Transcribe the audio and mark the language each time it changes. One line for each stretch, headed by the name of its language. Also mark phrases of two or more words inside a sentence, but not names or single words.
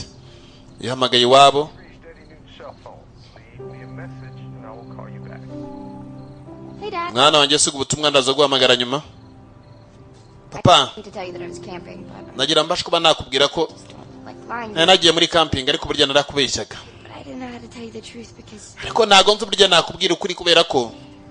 Kinyarwanda: Yahamagaye iwabo.
English: Hey Dad.
Kinyarwanda: Mwana wanjye suga ubutumwa ndaza guhamagara nyuma. Papa.
English: To tell you that I was camping, but
Kinyarwanda: Nagira mbasha kuba nakubwira ko
English: like lying.
Kinyarwanda: nagiye muri camping ariko burya narakubeshyaga.
English: But I didn't know how to tell you the truth because
Kinyarwanda: Ariko ntago nzi burya nakubwira ukuri kubera ko